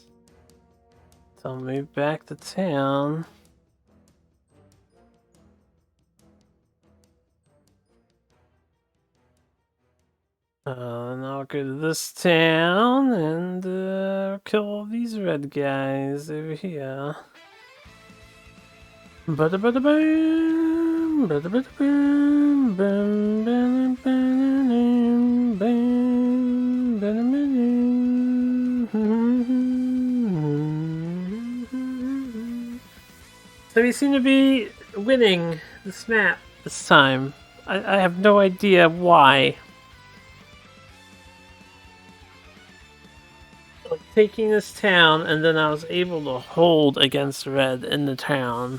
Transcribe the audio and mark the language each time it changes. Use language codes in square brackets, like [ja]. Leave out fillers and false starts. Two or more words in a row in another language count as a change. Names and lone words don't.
[en] So I'll move back to town. And I'll go to this town and kill all these red guys over here. Ba-da-ba-da-boom, ba-da-ba-da-boom, boom, ba-da-ba-da-boom, boom, ba-da-ba-doom. So we seem to be winning this map this time. I have no idea why. Like, taking this town, and then I was able to hold against red in the town.